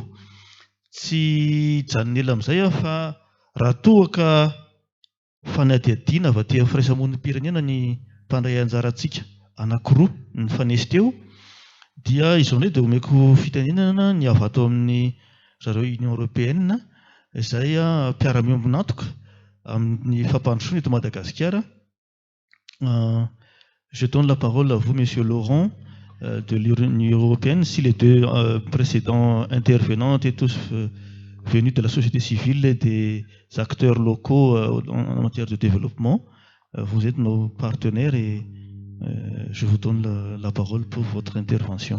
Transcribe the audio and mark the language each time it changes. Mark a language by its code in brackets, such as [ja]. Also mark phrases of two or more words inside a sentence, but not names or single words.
[mg] Tsy janona ela amin'izay fa raha toa ka fanadihadiana avy aty amin'ny firaisamon'ny pirenena ny mpandray anjarantsika anankiroa ny fanesy teo, dia izao indray dia omeko fitenenana ny avy ato amin'ny zareo Union Européenne izay mpiara-miombonantoka amin'ny fampandrosoana eto Madagasikara. [fr] Je donne la parole à vous, Monsieur Laurent, de l'Union Européenne. Si les deux précédents intervenants étaient tous venus de la société civile et des acteurs locaux en matière de développement, vous êtes nos partenaires et je vous donne la parole pour votre intervention.